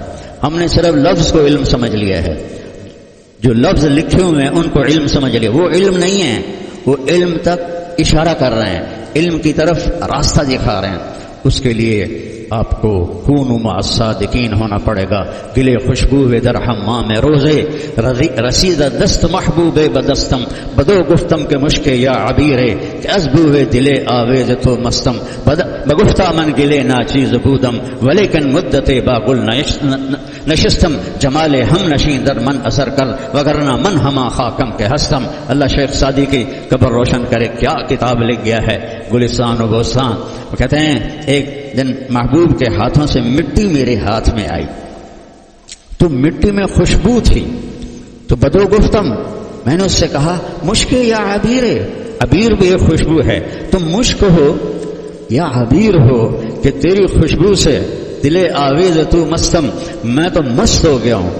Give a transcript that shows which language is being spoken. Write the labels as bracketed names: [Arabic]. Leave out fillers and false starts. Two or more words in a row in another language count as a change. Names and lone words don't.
[Urdu] ہم نے صرف لفظ کو علم سمجھ لیا ہے، جو لفظ لکھے ہوئے ہیں ان کو علم سمجھ لیا. وہ علم نہیں ہے، وہ علم تک اشارہ کر رہے ہیں، علم کی طرف راستہ دکھا رہے ہیں. اس کے لیے آپ کو [Arabic] کونوا مع الصادقین [Urdu] ہونا پڑے گا. [Persian] گلے خوشبو در حمام روزے، رسید دست محبوب بدستم، بدو گفتم کے مشک یا عبیرے، کہ ازبو دلے آویز تو مستم، بگفتہ من گلے ناچیز بودم، ولیکن مدت باغل نشستم، جمال ہم نشین در من اثر کر، وگرنہ من ہما خاکم کے ہستم. [Urdu] اللہ شیخ سعدی کی قبر روشن کرے، کیا کتاب لکھ گیا ہے، گلستان و بوستان. وہ کہتے ہیں ایک دن محبوب کے ہاتھوں سے مٹی میرے ہاتھ میں آئی تو مٹی میں خوشبو تھی. تو [Persian] بدو گفتم، [Urdu] میں نے اس سے کہا مشک یا عبیر، عبیر بھی ایک خوشبو ہے، تم مشک ہو یا عبیر ہو کہ تیری خوشبو سے [Persian] دلے آویز تو مستم، [Urdu] میں تو مست ہو گیا ہوں.